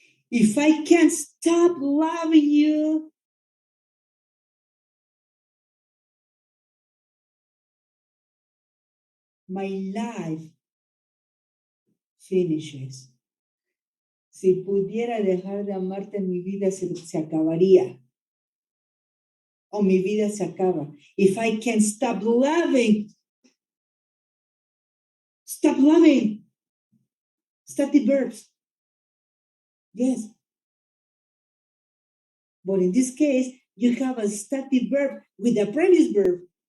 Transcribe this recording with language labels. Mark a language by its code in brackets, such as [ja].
[en] If I can't stop loving you, my life finishes. [es] Si pudiera dejar de amarte, mi vida se acabaría. O mi vida se acaba. [en] If I can't stop loving, static verbs. Yes. But in this case, you have a static verb with a previous verb.